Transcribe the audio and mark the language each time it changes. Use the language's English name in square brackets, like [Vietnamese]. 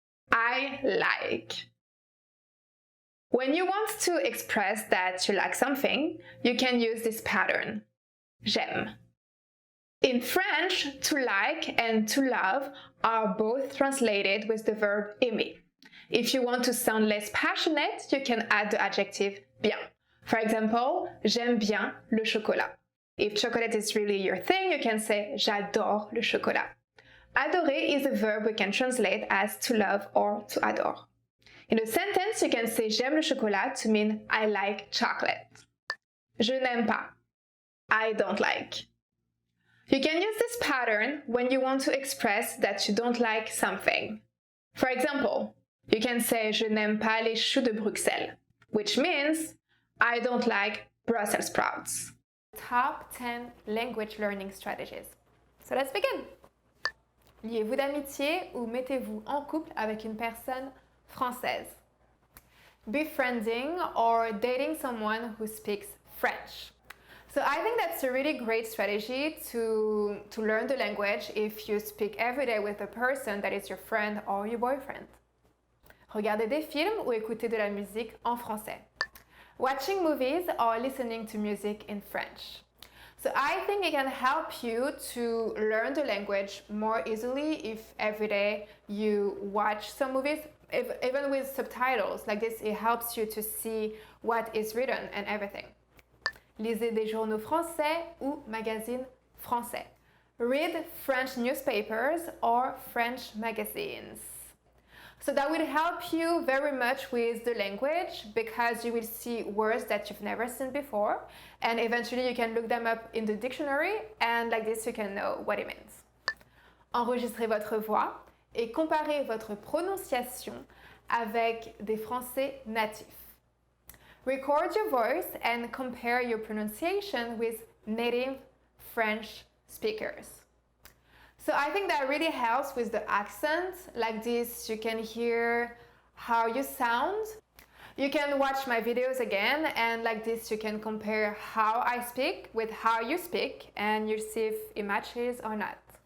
[English] I like. When you want to express that you like something, you can use this pattern. [French] J'aime. [English] In French, to like and to love are both translated with the verb aimer. If you want to sound less passionate, you can add the adjective bien. For example, [French] j'aime bien le chocolat. [English] If chocolate is really your thing, you can say [French] j'adore le chocolat. [English] Adorer is a verb we can translate as to love or to adore. In a sentence, you can say [French] j'aime le chocolat [English] to mean I like chocolate. [French] Je n'aime pas. [English] I don't like. You can use this pattern when you want to express that you don't like something. For example, you can say [French] je n'aime pas les choux de Bruxelles, [English] which means I don't like Brussels sprouts. Top 10 language learning strategies. So let's begin. [French] Liez-vous d'amitié ou mettez-vous en couple avec une personne française. [English] Befriending or dating someone who speaks French. So I think that's a really great strategy to learn the language if you speak every day with a person that is your friend or your boyfriend. [French] Regardez des films ou écoutez de la musique en français. [English] Watching movies or listening to music in French. So I think it can help you to learn the language more easily if every day you watch some movies, even with subtitles. Like this, it helps you to see what is written and everything. [French] Lisez des journaux français ou magazines français. [English] Read French newspapers or French magazines. So that will help you very much with the language because you will see words that you've never seen before and eventually you can look them up in the dictionary and like this you can know what it means. [French] Enregistrez votre voix et comparez votre prononciation avec des Français natifs. [English] Record your voice and compare your pronunciation with native French speakers. So I think that really helps with the accent. Like this, you can hear how you sound. You can watch my videos again and like this you can compare how I speak with how you speak and you'll see if it matches or not.